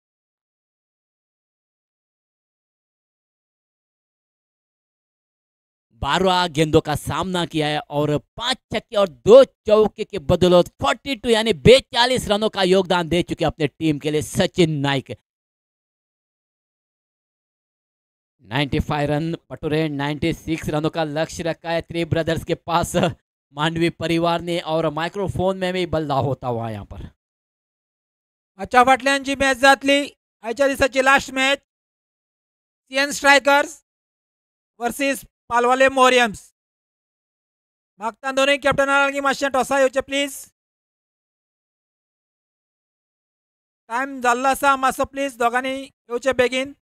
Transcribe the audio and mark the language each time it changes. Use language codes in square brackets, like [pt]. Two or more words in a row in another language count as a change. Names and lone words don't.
[hi] 12 गेंदों का सामना किया है और 5 छक्के और 2 चौके के बदौलत 42 यानी 42 रनों का योगदान दे चुके अपने टीम के लिए सचिन नाइक। 95 रन पटुरे, 96 रनों का लक्ष्य रखा है थ्री ब्रदर्स के पास मांडवी परिवार ने। और माइक्रोफोन में भी बल्ला होता हुआ यहाँ पर। [kok] अच्छा फाटल्यान मॅच जातली आयच्या दिसाची [en] last match [kok] सीएन स्ट्रायकर्स वर्सेस पालवाले मोरियम्स. मागता दोनूय कॅप्टना लागीं मातशें टॉसा येवचें प्लीज. टायम जाल्लो आसा मातसो प्लीज दोगांनी येवचें बेगीन.